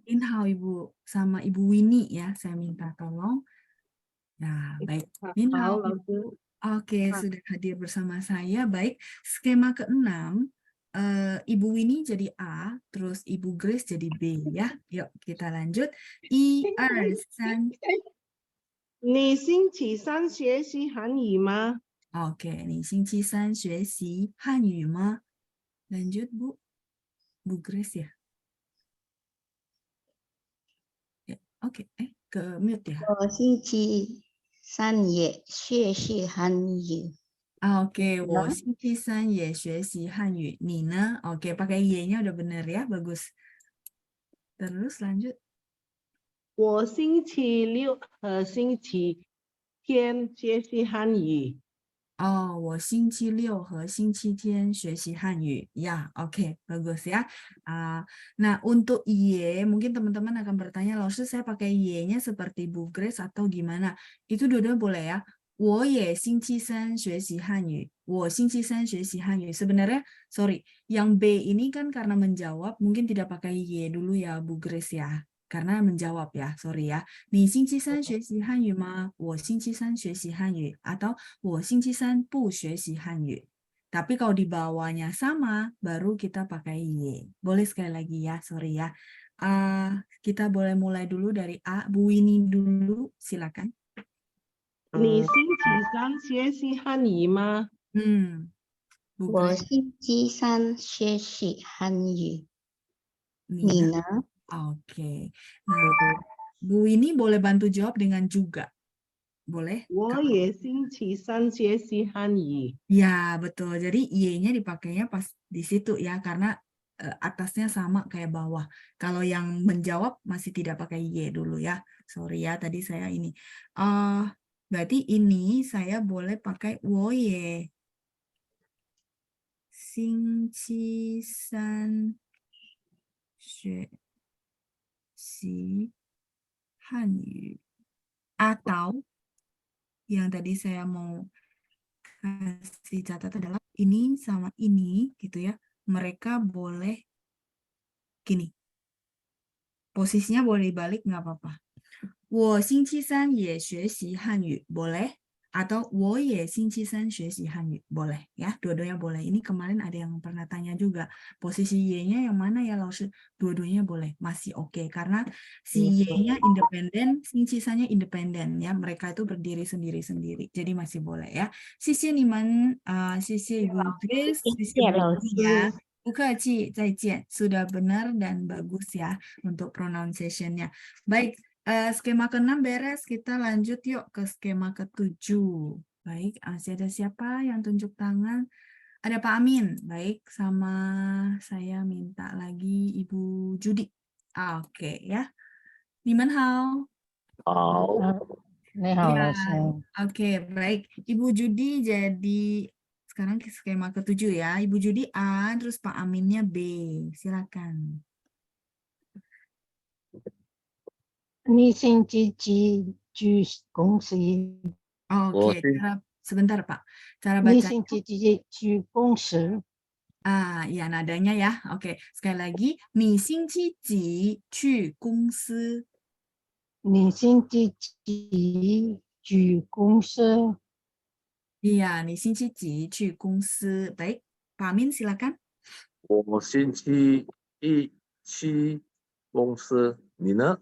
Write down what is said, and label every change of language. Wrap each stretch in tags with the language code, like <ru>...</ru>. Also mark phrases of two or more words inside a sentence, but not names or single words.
<id>Minhao Ibu, sama Ibu Winnie ya. Saya minta tolong. Nah, baik. Minhao. Oke, sudah hadir bersama saya. Baik, skema ke-6, Ibu Winnie jadi A, terus Ibu Grace jadi B ya. Yuk kita lanjut. 1, 2, 3.</id> <zh>你星期三学习韩语吗？ Oke, 你星期三学习汉语吗?</zh> <id>Lanjut Bu Grace ya. Ya, oke, ke mute ya.</id> <zh>我星期三也学习韩语。 Oke, 我星期三也学习汉语. Ni呢?</zh> <id>Oke, pakai Y-nya udah bener ya, bagus. Terus lanjut.</id> <zh>我星期六和星期天学习韩语。 Oh, 我星期六和星期天学习汉语.</zh> <id>Ya, oke, bagus ya. Nah, untuk Y, mungkin teman-teman akan bertanya, Lalu saya pakai Y-nya seperti Bu Grace atau gimana? Itu dua-dua boleh ya.</id> <zh>我也星期三学习汉语. 我星期三学习汉语.</zh> <id>Sebenarnya, sorry, yang B ini kan karena menjawab, mungkin tidak pakai Y dulu ya, Bu Grace ya. Karena menjawab ya, sorry ya.</id> <zh>你星期三学习汉语吗? 我星期三学习汉语. Atau 我星期三不学习汉语.</zh> <id>Tapi kalau di bawahnya sama, baru kita pakai Y. Boleh sekali lagi ya, sorry ya. Kita boleh mulai dulu dari A. Bu Winnie dulu, silakan.</id> <zh>你星期三学习汉语吗？</zh> <id>Bu</id> <zh>我</zh> <id>Grace,</id> <zh>星期三学习韩语。</zh> <id>Nina.</id> <zh>你呢？</zh> <id>Oke. Nah, Bu Winnie boleh bantu jawab dengan juga. Boleh?</id> <zh>我也星期三学习汉语。</zh> <id>Ya, betul. Jadi Y-nya dipakainya pas di situ ya, karena atasnya sama kayak bawah. Kalau yang menjawab masih tidak pakai Y dulu ya. Sorry ya, tadi saya ini. Berarti ini saya boleh pakai</id> <zh>我也星期三学习汉语.</zh> <id>Atau yang tadi saya mau kasih catatan adalah ini sama ini gitu ya, mereka boleh gini, posisinya boleh dibalik nggak apa-apa.</id> <zh>我星期三也学习汉语</zh> <id>boleh, atau</id> <zh>我也星期三学习汉语</zh> <id>boleh ya, dua-duanya boleh. Ini kemarin ada yang pernah tanya juga, posisi Y-nya yang mana ya Laoshi? Dua-duanya boleh, masih oke, karena si Y-nya independen, 星期三-nya independen ya, mereka itu berdiri sendiri-sendiri, jadi masih boleh ya.</id> <zh>谢谢你们, 谢谢Ibu Grace, 谢谢Bu Winnie ya. Bukaci, 再见.</zh> <id>Sudah benar dan bagus ya untuk pronunciation-nya. Baik, skema ke-6 beres, kita lanjut yuk ke skema ke-7. Baik, masih ada siapa yang tunjuk tangan? Ada Pak Amin. Baik, sama saya minta lagi Ibu Judi. Oke ya. Nimanhao.</id> <zh>好，</zh> <id>Ya, oke, baik. Ibu Judi jadi sekarang skema ke-7 ya. Ibu Judi A, terus Pak Aminnya B. Silakan.</id> <zh>你星期几去公司？</zh> <id>Oke, Sebentar Pak, cara</id> <zh>你</zh> <id>baca</id> <zh>星期几去公司？</zh> <id>ya nadanya ya. Oke, sekali lagi,</id> <zh>你星期几去公司？你星期几去公司？</zh> <id>Iya,</id> <zh>你星期几去公司</zh> <id>？Baik, Pak Amin silakan.</id> <zh>我星期一去公司，你呢？</zh>